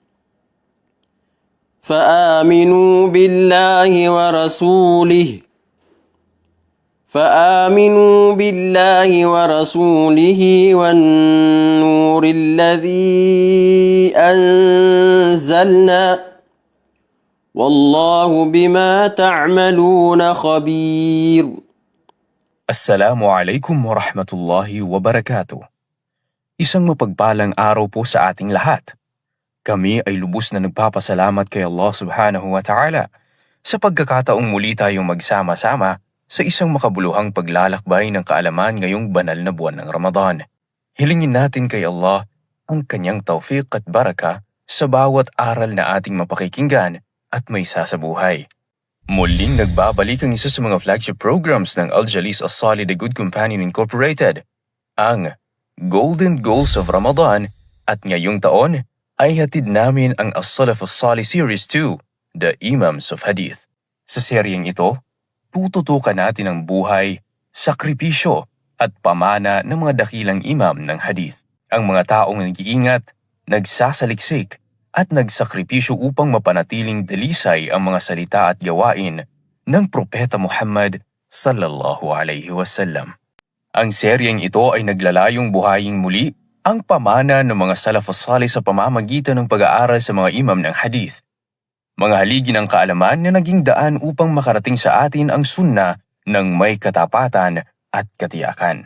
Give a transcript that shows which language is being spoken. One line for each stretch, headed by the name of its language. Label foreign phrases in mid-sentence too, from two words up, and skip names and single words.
Arabic: فآمنوا بالله ورسوله والنور الذي أنزلنا، والله بما تعملون خبير. السلام عليكم ورحمة الله وبركاته.
Filipino: Isang mapagpalang araw po sa ating lahat. Kami ay lubos na nagpapasalamat kay Allah
Arabic: سبحانه وتعالى
Filipino: sa pagkakataong muli tayong magsama-sama sa isang makabuluhang paglalakbay ng kaalaman ngayong banal na buwan ng Ramadan. Hilingin natin kay Allah ang kanyang tawfiq at baraka sa bawat aral na ating mapakikinggan at may sasabuhay. Muling nagbabalik ang isa sa mga
English: flagship programs
Filipino: ng Al-Jalis As-Salih The Good Companion Incorporated, ang Golden Goals of Ramadan, at ngayong taon ay hatid namin ang As-Salaf As-Salih Series 2, The Imams of Hadith. Sa seryeng ito, tututukan natin ang buhay, sakripisyo at pamana ng mga dakilang imam ng hadith. Ang mga taong nag-iingat, nagsasaliksik at nagsakripisyo upang mapanatiling dalisay ang mga salita at gawain ng Propeta Muhammad
Arabic: صلى الله عليه وسلم.
Filipino: Ang seryeng ito ay naglalayong buhayin muli ang pamana ng mga Salafus Salih sa pamamagitan ng pag-aaral sa mga imam ng hadith. Mga haligi ng kaalaman na naging daan upang makarating sa atin ang sunna ng may katapatan at katiyakan.